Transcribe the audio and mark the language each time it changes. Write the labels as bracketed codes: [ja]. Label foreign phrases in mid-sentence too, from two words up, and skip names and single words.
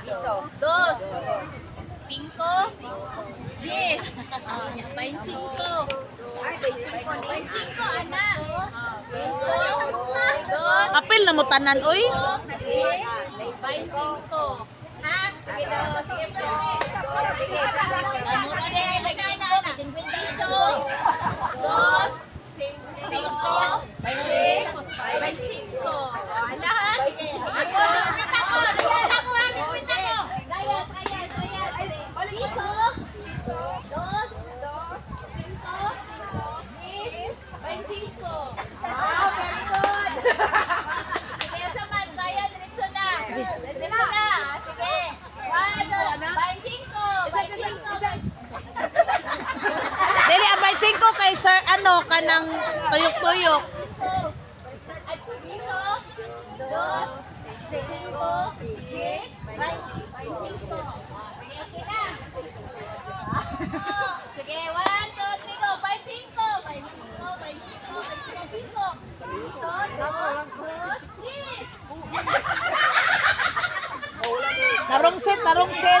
[es] Dos. Cinco. Diez. Veinticinco. Veinticinco, anak. Dos. [ceb] Apil na mo tanan, oy. [es] Veinticinco. Ha? [ceb] Sige, [es] Dos. Cinco. Diez. Veinticinco. [ceb] Ano ha? Piso. [es] Dos. Cinco. Diez. Veinticinco. [en] Wow, very good. [ceb] Sige, saman. Bayan, diretso na. Diretso na. Sige. One, [es] veinticinco. Veinticinco. [ceb] Dili abay 5 kay sir ano kanang tuyok-tuyok. Ay, piso. [es] Dos. Cinco. Diez. Veinticinco. [ceb] Sige, okay na. Sige, [en] one, two, three, go. [es] Veinticinco. Veinticinco. Veinticinco. Veinticinco. [ceb] Piso. Piso. [es] Dos. Diez. [ceb] Narungsit, narungsit.